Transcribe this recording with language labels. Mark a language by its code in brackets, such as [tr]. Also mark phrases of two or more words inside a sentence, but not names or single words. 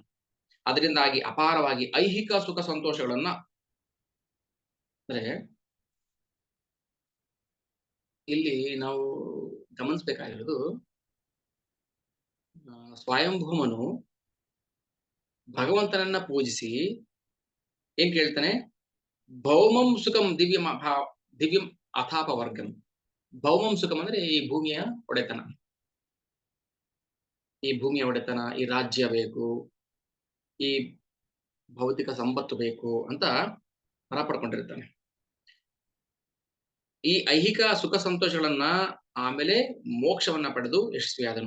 [kn] ಅದರಿಂದಾಗಿ ಅಪಾರವಾಗಿ ಐಹಿಕ ಸುಖ ಸಂತೋಷಗಳನ್ನ, ಅಂದ್ರೆ ಇಲ್ಲಿ ನಾವು ಗಮನಿಸ್ಬೇಕಾಗಿರೋದು, ಸ್ವಯಂಭೂಮನು ಭಗವಂತನನ್ನ ಪೂಜಿಸಿ ಏನ್ ಕೇಳ್ತಾನೆ, [sa] ಭೌಮಂ ಸುಖಂ ದಿವ್ಯಂ ಅಥಾಪ ವರ್ಗಂ. ಭೌಮಂ ಸುಖಂ [kn] ಅಂದ್ರೆ ಈ ಭೂಮಿಯ ಒಡೆತನ, ಈ ರಾಜ್ಯ ಬೇಕು, ಈ ಭೌತಿಕ ಸಂಪತ್ತು ಬೇಕು ಅಂತ ವರ ಪಡ್ಕೊಂಡಿರ್ತಾನೆ. ಈ ಐಹಿಕ ಸುಖ ಸಂತೋಷಗಳನ್ನ, ಆಮೇಲೆ ಮೋಕ್ಷವನ್ನ ಪಡೆದು ಯಶಸ್ವಿಯಾದನು.